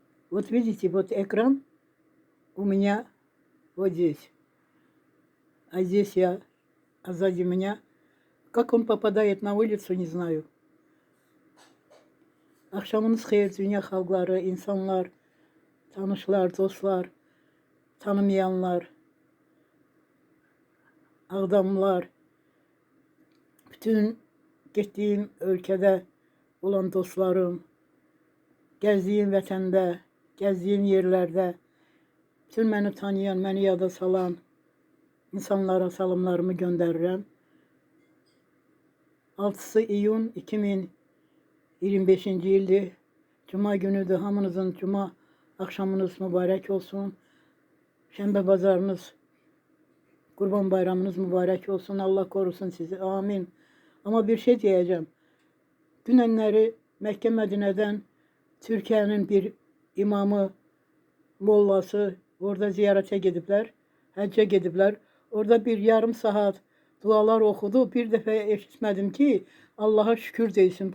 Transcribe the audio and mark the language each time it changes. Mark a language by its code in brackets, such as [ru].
[ru] Вот видите, вот экран у меня вот здесь. А здесь я, а сзади меня. Как он попадает на улицу, не знаю. [az] Akşamınız xeyir dünya xalqları, insanlar, tanışlar, dostlar, tanımayanlar, ağdamlar, bütün getdiyim ölkədə olan dostlarım, gəzdiyim vətəndə, gəzdiyim yerlərdə, bütün məni tanıyan, məni yada salan insanlara salamlarımı göndərirəm. 6 iyun 2025-ci ildir. Cuma günüdür. Hamınızın cuma akşamınız mübarək olsun. Şənbə bazarınız, Qurban bayramınız mübarək olsun. Allah korusun sizi. Amin. [tr] Ama bir şey diyeceğim. [az] Dünenleri Mekke Medine'den Türkiye'nin bir imamı, mollası orada ziyarete gidipler. Həcce gidipler. Orada bir yarım saat dualar okudu. Bir defa eşitmedim ki Allah'a şükür deysin.